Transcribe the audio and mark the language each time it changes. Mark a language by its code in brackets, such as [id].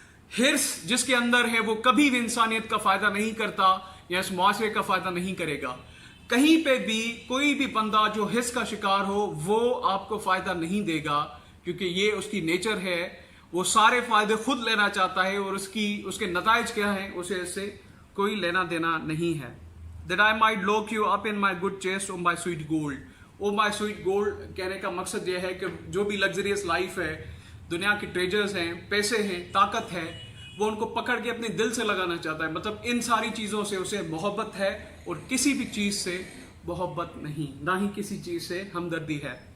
[hi] हिर्स जिसके अंदर है वो कभी भी इंसानियत का फायदा नहीं करता या इस मुआशरे का फायदा नहीं करेगा. कहीं पे भी कोई भी बंदा जो हिर्स का शिकार हो वो आपको फायदा नहीं देगा, क्योंकि ये उसकी नेचर है. वो सारे फायदे खुद लेना चाहता है और उसके नताइज क्या है उसे इससे कोई लेना देना नहीं है. [en] That I might lock you up in my good chest, oh my sweet gold. Oh my sweet gold [hi] कहने का मकसद यह है कि जो भी लग्जरियस लाइफ है, दुनिया के ट्रेजर्स हैं, पैसे हैं, ताकत है, वो उनको पकड़ के अपने दिल से लगाना चाहता है. मतलब इन सारी चीज़ों से उसे मोहब्बत है और किसी भी चीज़ से मोहब्बत नहीं, ना ही किसी चीज़ से हमदर्दी है.